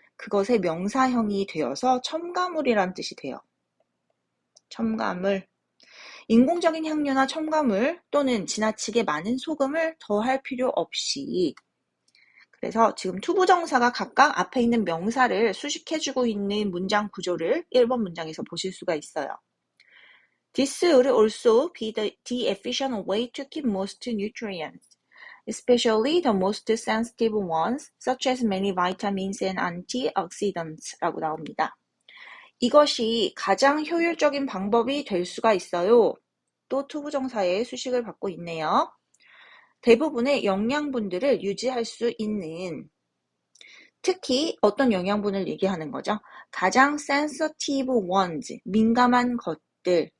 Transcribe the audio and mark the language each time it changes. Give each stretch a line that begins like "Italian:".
Korean: 그것의 명사형이 되어서 첨가물이란 뜻이 돼요. 첨가물. 인공적인 향료나 첨가물 또는 지나치게 많은 소금을 더할 필요 없이 그래서 지금 투부정사가 각각 앞에 있는 명사를 수식해주고 있는 문장 구조를 1번 문장에서 보실 수가 있어요.
English: This would also be the efficient way to keep most nutrients, especially the most sensitive ones, such as many vitamins and antioxidants
Korean: 라고 나옵니다. 이것이 가장 효율적인 방법이 될 수가 있어요. 또 투부정사의 수식을 받고 있네요. 대부분의 영양분들을 유지할 수 있는 특히 어떤 영양분을 얘기하는 거죠? 가장
English: sensitive ones,
Korean: 민감한 것들.